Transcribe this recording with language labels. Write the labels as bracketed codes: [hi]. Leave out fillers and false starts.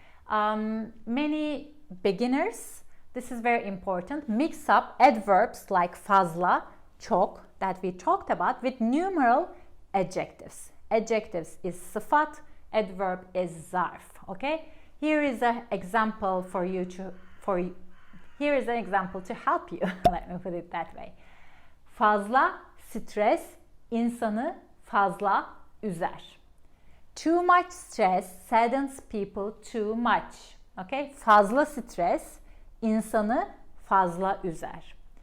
[en] Many beginners, this is very important, mix up adverbs like fazla, çok that we talked about with numeral adjectives. Adjectives is sıfat, adverb is zarf. Okay, here is an example for you to here is an example to help you. Let me put it that way. [tr] Fazla stres insanı fazla üzer. [en] Too much stress saddens people too much. Okay? [tr] Fazla stres insanı fazla üzer.